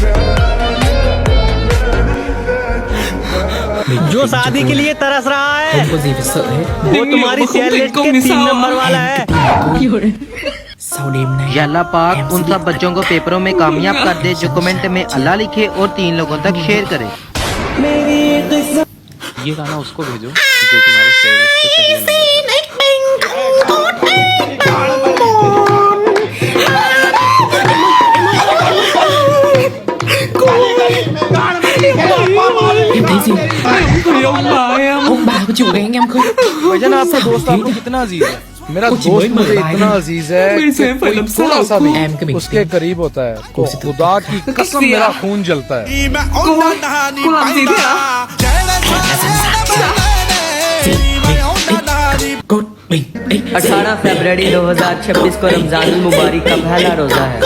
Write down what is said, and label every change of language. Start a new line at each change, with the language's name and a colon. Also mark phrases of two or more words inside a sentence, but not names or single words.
Hindi: जो शादी के लिए तरस रहा है वो तुम्हारी
English: share list
Hindi: के 3 नंबर वाला है। या अल्लाह पाक उन सब बच्चों को पेपरों में कामयाब कर दे जो कमेंट में अल्लाह लिखे और 3 लोगों तक शेयर करे। ये गाना उसको भेजो जो तुम्हारे
English: share list
Hindi: पे पहले नंबर
Vietnamese: ông bà có chịu đánh em không?
Hindi: भाईजान, आपका दोस्त आपको कितना अजीज है? मेरा दोस्त मुझे इतना अजीज है कि कोई थोड़ा सा भी उसके करीब होता है तो खुदा की कसम मेरा खून जलता है। 18 फरवरी 2026 को रमजानुल मुबारक का पहला रोजा है।